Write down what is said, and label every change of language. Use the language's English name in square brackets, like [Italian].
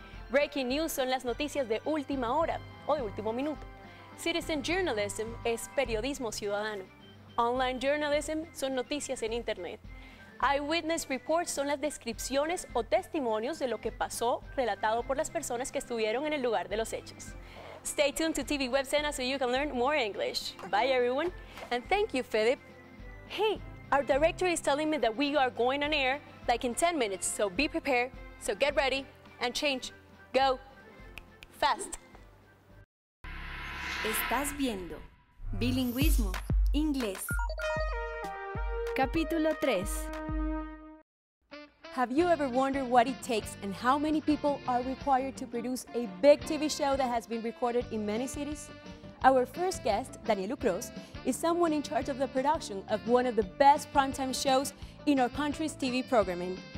[Spanish] Breaking news son las noticias de última hora o de último minuto. Citizen journalism es periodismo ciudadano. Online journalism son noticias en Internet. Eyewitness reports son las descripciones o testimonios de lo que pasó relatado por las personas que estuvieron en el lugar de los hechos. [English] Stay tuned to TV Web Sena so you can learn more English. Bye everyone, and thank you, Philip. Hey, our director is telling me that we are going on air like in 10 minutes, so be prepared, so get ready and change. Go. Fast. [Spanish] Estás viendo bilingüismo, inglés. Capítulo 3. [English] Have you ever wondered what it takes and how many people are required to produce a big TV show that has been recorded in many cities? Our first guest, Daniel Cruz, is someone in charge of the production of one of the best primetime shows in our country's TV programming.